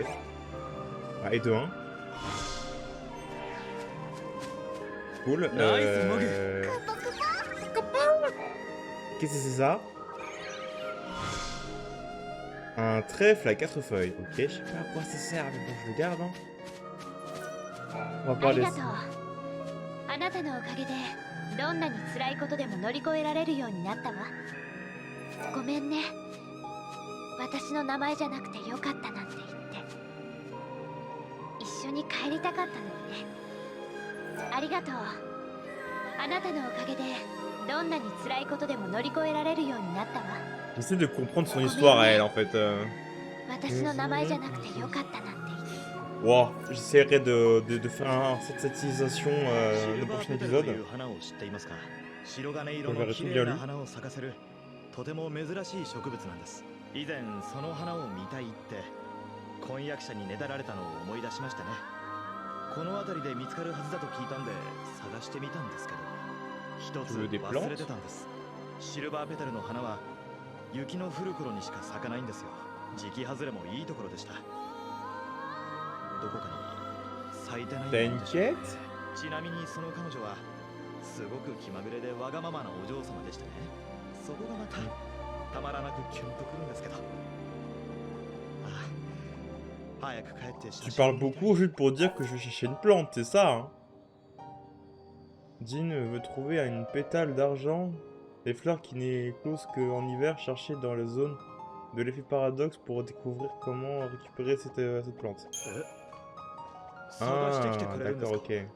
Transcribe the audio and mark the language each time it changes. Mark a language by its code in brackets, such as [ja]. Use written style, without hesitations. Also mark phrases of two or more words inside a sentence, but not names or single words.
[fr] Ah, et de 1. Cool. Qu'est-ce que c'est ça? Un trèfle à 4 feuilles. Ok, je sais pas à quoi ça sert, mais bon, je le garde. Hein. On va parler. [ja] あなたのおかげでどんなに辛いことでも乗り越えられるようになったわ。ごめんね。私の名前じゃなくてよかったなんて言って。一緒に帰りたかったのにね。ありがとう。あなたのおかげでどんなに辛いことでも乗り越えられるようになったわ。 [fr] J'essaie de comprendre son histoire à elle en fait. [ja] 私の名前じゃなくてよかったなんて。 [fr] Wow, j'essaierai de faire une synthétisation le prochain épisode. Je verrai tout bien lu. [ja] とても珍しい植物なんです。以前その花を見たいって婚約者にねだられたのを思い出しましたね。この辺りで見つかるはずだと聞いたんで探してみたんですけど、一つ忘れてたんです。シルバーペタルの花は雪の降る頃にしか咲かないんですよ。時期外れもいいところでした。どこかに咲いてないんですね。ちなみにその彼女はすごく気まぐれでわがままなお嬢様でしたね。そこがまたたまらなくキュンとくるんですけど。早く帰って。 [fr] Tu parles beaucoup juste pour dire que je vais chercher une plante, c'est ça hein? Jean veut trouver une pétale d'argent, des fleurs qui n'éclosent qu'en hiver, chercher dans la zone de l'effet paradoxe pour découvrir comment récupérer cette plante. Ah, d'accord, ok.